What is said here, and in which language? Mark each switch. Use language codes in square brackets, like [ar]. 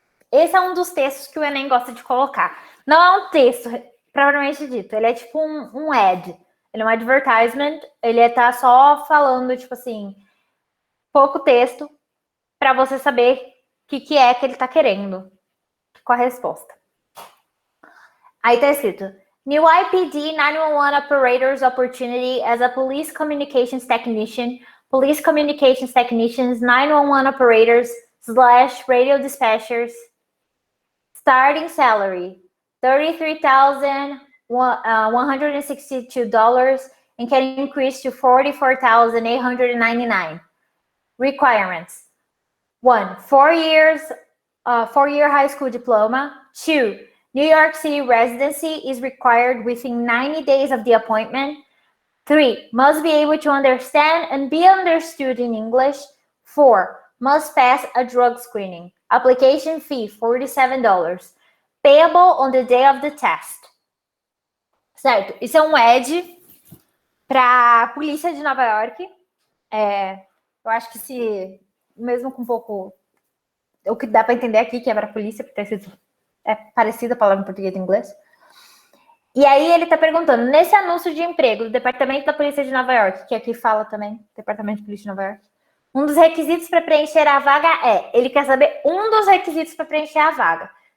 [pt] esse é um dos textos que o Enem gosta de colocar. Não é um texto propriamente dito, ele é tipo um ad. Ele é um advertisement, ele tá só falando, tipo assim, pouco texto para você saber o que é que ele tá querendo com a resposta. Aí tá escrito: [en] New IPD 911 operators opportunity as a police communications technician, police communications technicians, 911 operators / radio dispatchers. Starting salary $33,162 and can increase to $44,899. Requirements: 1. 4 year high school diploma. 2. New York City residency is required within 90 days of the appointment. 3. Must be able to understand and be understood in English. 4. Must pass a drug screening. Application fee, $47. Payable on the day of the test. [pt] Certo? Isso é um ad para a polícia de Nova York. Eu acho que se, mesmo com um pouco, o que dá para entender aqui que é para a polícia, porque é parecida a palavra em português e inglês. E aí ele está perguntando, nesse anúncio de emprego do Departamento da Polícia de Nova York, que aqui fala também, Departamento de Polícia de Nova York, um dos requisitos para preencher a vaga ele quer saber um dos requisitos para preencher a vaga.